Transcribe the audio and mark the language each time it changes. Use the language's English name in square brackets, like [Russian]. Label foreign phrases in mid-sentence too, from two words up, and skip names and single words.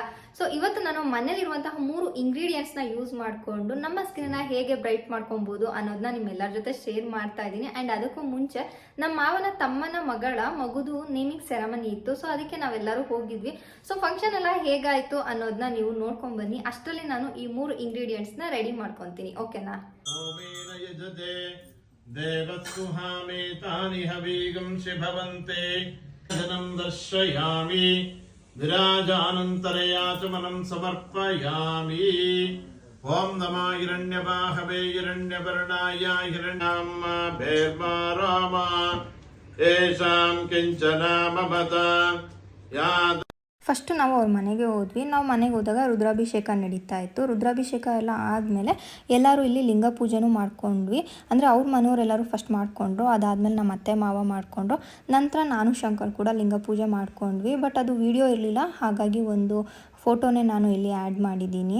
[Kannada] ಸೊ ಇವತ್ತು ನಾನು ಮನೇಲಿರುವಂತಹ 3 ಇಂಗ್ರೀಡಿಯೆಂಟ್ಸ್ನ ಯೂಸ್ ಮಾಡಿಕೊಂಡು ನಮ್ಮ ಸ್ಕಿನ್ನ ಹೇಗೆ ಬ್ರೈಟ್ ಮಾಡ್ಕೊಬಹುದು ಅನ್ನೋದನ್ನ ನಿಮ್ಮೆಲ್ಲರ ಜೊತೆ ಶೇರ್ ಮಾಡ್ತಾ ಇದ್ದೀನಿ. ಅಂಡ್ ಅದಕ್ಕೂ ಮುಂಚೆ ನಮ್ಮ ಮಾವನ ತಮ್ಮನ ಮಗಳ ಮಗುದು [English] naming ceremony [Kannada] ಇತ್ತು. ಸೊ ಅದಕ್ಕೆ ನಾವೆಲ್ಲರೂ ಹೋಗಿದ್ವಿ. [English] so function [Kannada] ಎಲ್ಲ ಹೇಗಾಯ್ತು ಅನ್ನೋದನ್ನ ನೀವು ನೋಡ್ಕೊಂಡ್ ಬನ್ನಿ. ಅಷ್ಟರಲ್ಲಿ ನಾನು ಈ 3 ಇಂಗ್ರೀಡಿಯೆಂಟ್ಸ್ನ ರೆಡಿ ಮಾಡ್ಕೊತೀನಿ. ಓಕೆನಾ? [Sanskrit] जनम दर्शयामि विराजानन्तरयाचमनं समर्पयामि. ओम नमः हिरण्यबाहवे हिरण्यवर्णाय हिरण्याम्भेर्मा येषां किञ्चन ममत या. [Kannada] ಫಸ್ಟು ನಾವು ಅವ್ರ ಮನೆಗೆ ಹೋದ್ವಿ. ನಾವು ಮನೆಗೆ ಹೋದಾಗ ರುದ್ರಾಭಿಷೇಕ ನಡೀತಾ ಇತ್ತು. ರುದ್ರಾಭಿಷೇಕ ಎಲ್ಲ ಆದಮೇಲೆ ಎಲ್ಲರೂ ಇಲ್ಲಿ ಲಿಂಗ ಪೂಜೆನೂ ಮಾಡ್ಕೊಂಡ್ವಿ. ಅಂದರೆ ಅವ್ರ ಮನೆಯವರೆಲ್ಲರೂ ಫಸ್ಟ್ ಮಾಡಿಕೊಂಡ್ರು. ಅದಾದಮೇಲೆ ನಮ್ಮ ಅತ್ತೆ ಮಾವ ಮಾಡಿಕೊಂಡ್ರು. ನಂತರ ನಾನು ಶಂಕರ್ ಕೂಡ ಲಿಂಗ ಪೂಜೆ ಮಾಡ್ಕೊಂಡ್ವಿ. ಬಟ್ ಅದು ವಿಡಿಯೋ ಇರಲಿಲ್ಲ, ಹಾಗಾಗಿ ಒಂದು ಫೋಟೋನೇ ನಾನು ಇಲ್ಲಿ ಆ್ಯಡ್ ಮಾಡಿದ್ದೀನಿ.